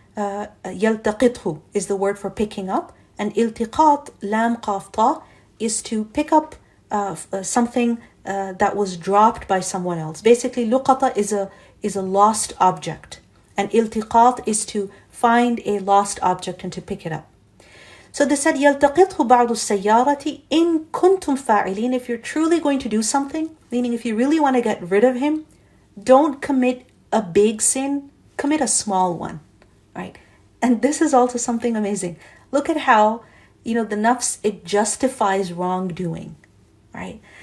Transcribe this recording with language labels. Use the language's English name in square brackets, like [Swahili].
[English] يلتقطه is the word for picking up. And iltiqat, lam qaf ta, is to pick up something that was dropped by someone else. Basically, luqata is a lost object. And iltiqat is to find a lost object and to pick it up. So they said, [Arabic] يلتقطه بعض السيارة إن كنتم فاعلين. [English] If you're truly going to do something, meaning if you really want to get rid of him, don't commit a big sin, commit a small one, right? And this is also something amazing. Look at how, the nafs, it justifies wrongdoing, right?